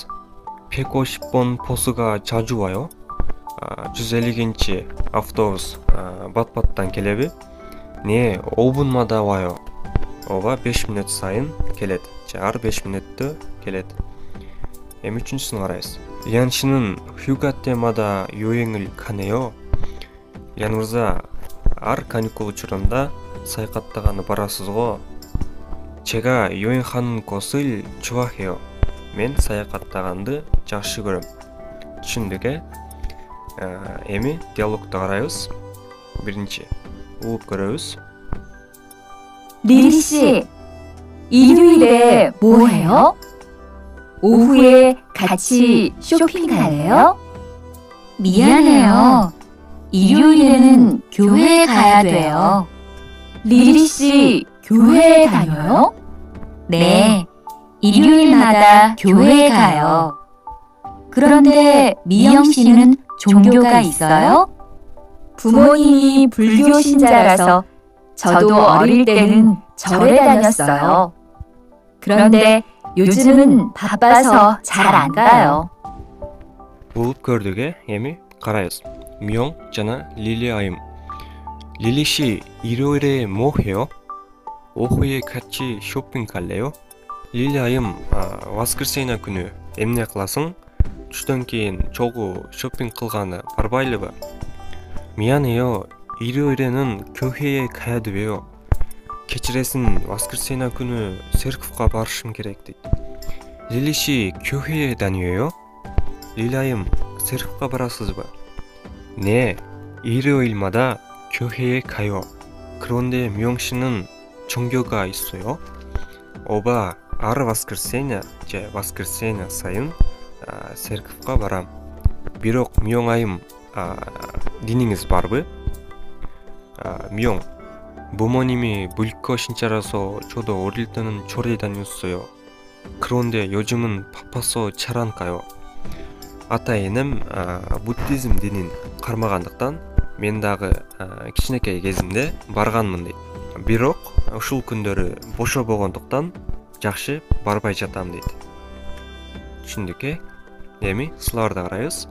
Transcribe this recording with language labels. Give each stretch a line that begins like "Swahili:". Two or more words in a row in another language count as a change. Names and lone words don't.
Korean: 150번 버스가 자주 와요?
Kyrgyz: 150-нчи автобус бат-баттан келеби?
Korean: 네 5분마다 와요?
Kyrgyz: Оба 5 мүнөт сайын келет. Же ар 5 мүнөттө келет. Эми үчүнчүсүн карайбыз.
Korean: Яншинын 휴가 때마다 여행을 가네요.
Kyrgyz: Ян мырза, ар каникул учурунда саякаттаганы барасыз го.
Korean: 제가 여행하는 곳을 좋아해요.
Kyrgyz: Мен саякаттаганды жакшы көрөм. Түшүндүк э? Эми диалогду карайбыз. Биринчи угуп көрөбүз.
Korean: 리리 씨, 일요일에 뭐 해요? 오후에 같이 쇼핑 갈래요? 미안해요. 일요일에는 교회에 가야 돼요. 리리 씨, 교회에 다녀요? 네, 일요일마다 교회에 가요. 그런데 미영 씨는 종교가 있어요? 부모님이 불교 신자라서 저도 어릴 때는 절에 다녔어요. 그런데 요즘은 바빠서 잘 안 가요.
Kyrgyz: Болып көрдіге эми карайбыз. Миёң жана Лили айым.
Korean: Лили 씨 일요일에 뭐 해요? 오후에 같이 쇼핑 갈래요?
Kyrgyz: Лили айым, воскресенье күнү эмне кыласың? Түштөн кийин чогуу 쇼핑 кылганы барбайлыбы?
Korean: 미안해요. 일요일에는 교회에 가야 돼요.
Kyrgyz: кечиресиң, воскресенье күнү церковка барышым керек дейт.
Korean: Лили 씨 교회에 다녀요?
Kyrgyz: Лили айым, церковка барасызбы?
Korean: 네, 일요일마다 교회에 가요. 그런데 미영 씨는 종교가 있어요? 오바,
Kyrgyz: ар воскресенье же воскресенье сайын церковка барам. Бирок 미영 айым, диниңиз барбы?
Korean: 미영, 부모님이 불교 신자라서 저도 어릴 때는 절에 다녔어요. 그런데 요즘은 바빠서 잘 안 가요.
Kyrgyz: ата энем буддизм динин кармагандыктан мен дагы кичинекей кезимде барганмын дейт. Бирок ушул күндөрү бошо болгондуктан жакшы барбай жатам дейт. Түшүндүк эми силарда карайбыз.